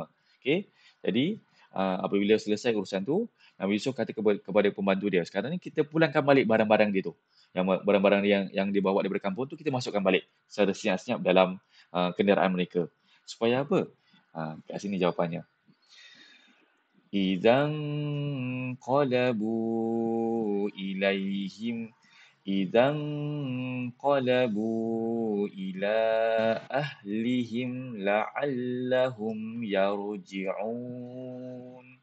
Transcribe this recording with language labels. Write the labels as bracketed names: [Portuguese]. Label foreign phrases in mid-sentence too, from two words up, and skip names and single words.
[Malay] Okey. Jadi apabila selesai urusan tu, Nabi Yusuf kata kepada pembantu dia, sekarang ni kita pulangkan balik barang-barang dia tu. Yang barang-barang yang dibawa daripada kampung tu kita masukkan balik secara senyap-senyap dalam kenderaan mereka. Supaya apa? Kat sini jawapannya. [Arabic] إذا انقلبوا إليهم إذا انقلبوا إلى أهلهم لعلهم يرجعون.